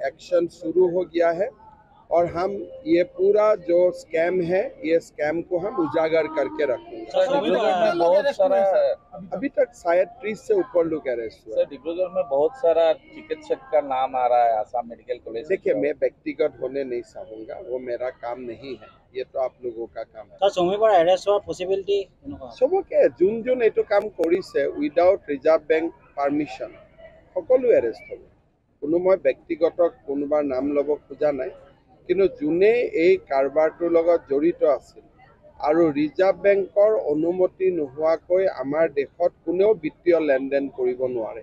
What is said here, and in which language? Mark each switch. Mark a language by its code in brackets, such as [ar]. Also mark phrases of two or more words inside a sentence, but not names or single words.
[hi] एक्शन शुरू हो गया है और हम ये पूरा जो स्कैम है ये स्कैम को हम उजागर करके रखेंगे। अभी तक शायद 30 से ऊपर लोग अरेस्ट हुए। डिब्रूगढ़ में बहुत सारा चिकित्सक का नाम आ रहा है आसाम मेडिकल कॉलेज। देखिए मैं व्यक्तिगत होने नहीं चाहूँगा, वो मेरा काम नहीं है, ये तो आप लोगों का काम है। [as] চমীৰ এৰেষ্ট হোৱাৰ পচিবিলিটি চবকে যোন এইটো কাম কৰিছে উইদাউট ৰিজাৰ্ভ বেংক পাৰ্মিশ্যন সকলো এৰেষ্ট হ'ব। কোনো মই ব্যক্তিগত কোনোবাৰ নাম ল'ব খোজা নাই, কিন্তু যোনে এই কাৰবাৰটোৰ লগত জড়িত আছিল আৰু ৰিজাৰ্ভ বেংকৰ অনুমতি নোহোৱাকৈ আমাৰ দেশত কোনেও বিত্তীয় লেনদেন কৰিব নোৱাৰে।